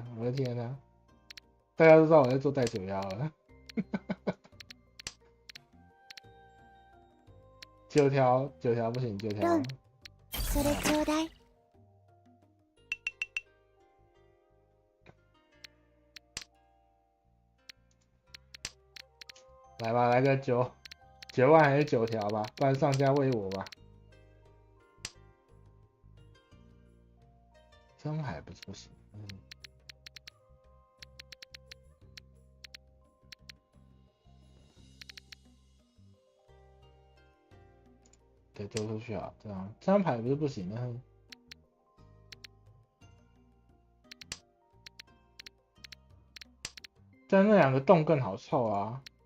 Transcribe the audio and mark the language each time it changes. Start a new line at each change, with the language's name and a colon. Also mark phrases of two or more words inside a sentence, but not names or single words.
Chinese: 我的天哪，大家都知道我在做带9妖了。9条不行，9条。
Japanese: それちょうだい。
Chinese: 来吧，来个9万还是9条吧，不然上家喂我吧。真海不是不行，对，丢出去啊，这张牌不是不行，但那2个洞更好凑啊。